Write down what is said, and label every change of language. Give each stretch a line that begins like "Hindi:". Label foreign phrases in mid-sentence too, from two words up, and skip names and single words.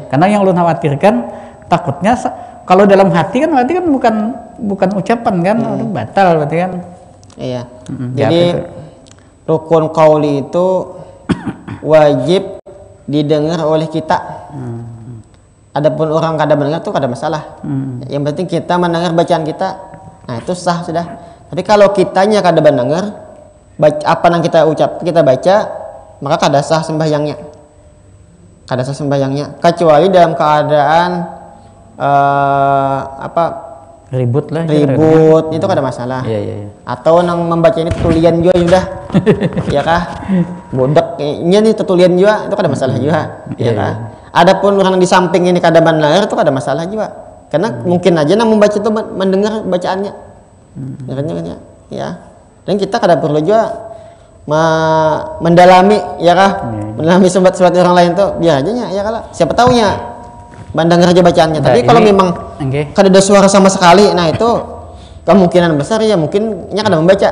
Indonesian: Karena yang lu khawatirkan takutnya kalau dalam hati kan berarti kan bukan ucapan kan, batal berarti kan. Iya. Jadi rukun qauli itu wajib didengar oleh kita.
Banjar: Adapun orang kada mendengar itu kada masalah.
Indonesian: Yang penting kita mendengar bacaan kita. Nah, itu sah sudah.
Banjar: Tapi kalau kitanya kada mendengar apa yang kita ucap, kita baca, maka kada sah sembahyangnya. Kada sah sembahyangnya kecuali dalam keadaan ribut lah. Ribut itu kada masalah.
Indonesian: Iya, iya, iya.
Banjar: Atau nang membaca ini tutulian juga sudah. Ya kah? Bodak nya nih tutulian juga itu kada masalah juga. Ya kah? Adapun orang di samping ini kada benar itu kada masalah juga. Karena mungkin aja nang membaca itu mendengar bacaannya. Ya. Dan kita kada perlu juga mendalami ya kah?
Indonesian: Mendalami surat orang lain tuh biar aja ya kah? Siapa taunya mendengar aja bacaannya.
Banjar: Tapi kalau memang kada ada suara sama sekali, nah itu kemungkinan besar ya mungkinnya kada membaca.